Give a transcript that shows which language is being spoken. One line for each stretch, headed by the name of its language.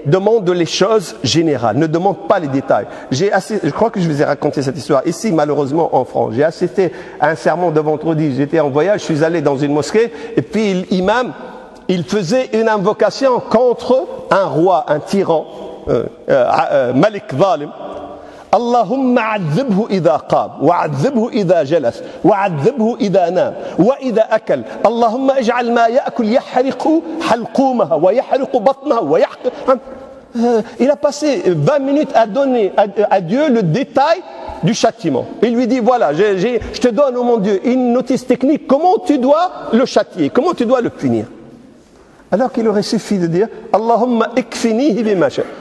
French: demande les choses générales, ne demande pas les détails. Je crois que je vous ai raconté cette histoire ici, malheureusement en France. J'ai assisté à un sermon de vendredi, j'étais en voyage, je suis allé dans une mosquée, et puis l'imam, il faisait une invocation contre un roi, un tyran,
Arabic: Malik Zalim. اللهم عذبه إذا قام وعذبه إذا جلس وعذبه إذا نام وإذا أكل اللهم اجعل ما يأكل يحرق حلقومها ويحرق بطنها ويحرق.
French: Il a passé 20 minutes à donner à Dieu le détail du châtiment. Il lui dit voilà, je te donne, oh mon Dieu, une notice technique, comment tu dois le châtier, comment tu dois le punir. Alors qu'il aurait suffi de dire
Arabic: Allahumma ikfinihi bima sha.